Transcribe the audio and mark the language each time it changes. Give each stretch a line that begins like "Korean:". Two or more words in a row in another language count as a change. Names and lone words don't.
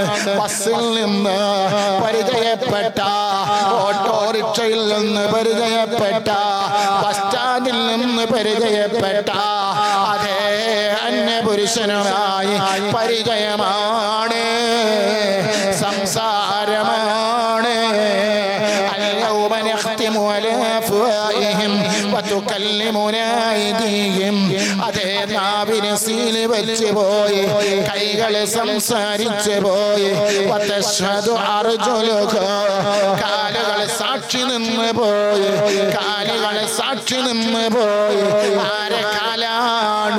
Malayalam: ബസ്സിൽ നിന്ന് പരിചയപ്പെട്ട, ഓട്ടോറിക്ഷയിൽ നിന്ന് പരിചയപ്പെട്ട, ബസ് സ്റ്റാൻഡിൽ നിന്ന് പരിചയപ്പെട്ട അതേ അന്യപുരുഷനുമായി പരിചയമാണ്, സംസാരമാണ്.
Arabic: اليوم نختم على أفواههم وتكلمنا أيديهم.
Malayalam: അതേ നാവിന് സീല് വെച്ച് പോയി, കൈകള് സംസാരിച്ച് പോയി.
Arabic: وتشهد أرجلهم,
Malayalam: കാലുകൾ സാക്ഷി നിന്ന് പോയി, കാലുകൾ സാക്ഷി നിന്ന് പോയി. ആരെ കാലാണ്?